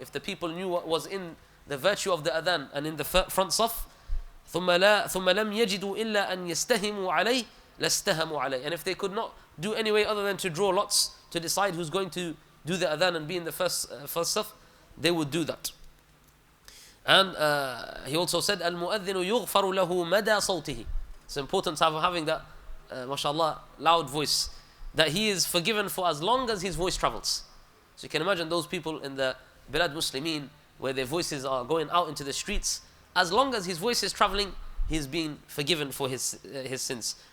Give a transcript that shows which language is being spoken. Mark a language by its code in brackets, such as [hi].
[en] If the people knew what was in the virtue of the adhan and in the front صف, [ar] ثم لم يجدوا إلا أن يستهموا عليه لاستهموا عليه. [en] And if they could not do any way other than to draw lots to decide who's going to do the adhan and be in the first صف, they would do that. And he also said, [ar] المؤذن يغفر له مدى صوته. [en] It's important to have having that, mashallah, loud voice, that he is forgiven for as long as his voice travels. So you can imagine those people in the Bilad Muslimin, where their voices are going out into the streets, as long as his voice is traveling, he is being forgiven for his sins.